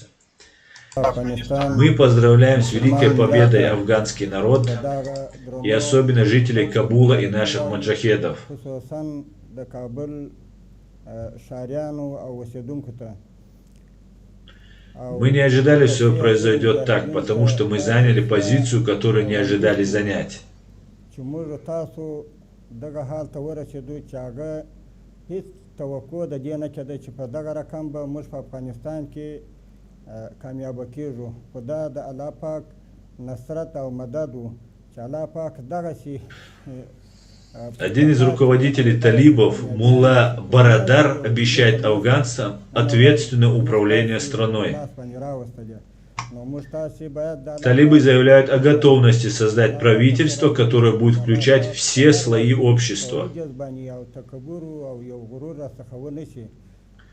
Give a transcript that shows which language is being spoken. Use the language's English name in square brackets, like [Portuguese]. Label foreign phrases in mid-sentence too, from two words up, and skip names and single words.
[Russian] Мы поздравляем с великой победой афганский народ и особенно жителей Кабула и наших маджахедов. Мы не ожидали, что произойдет так, потому что мы заняли позицию, которую не ожидали занять. [Pashto] هیڅ توقع د دې نه کېده چې په دغه رقم به موږ په افغانستان کې کامیابه کېږو خو دا د الله پاک نصرت او مدد و چې الله پاک دغسې [Russian] Один из руководителей талибов, Мулла Барадар, обещает афганцам ответственное управление страной. Талибы заявляют о готовности создать правительство, которое будет включать все слои общества.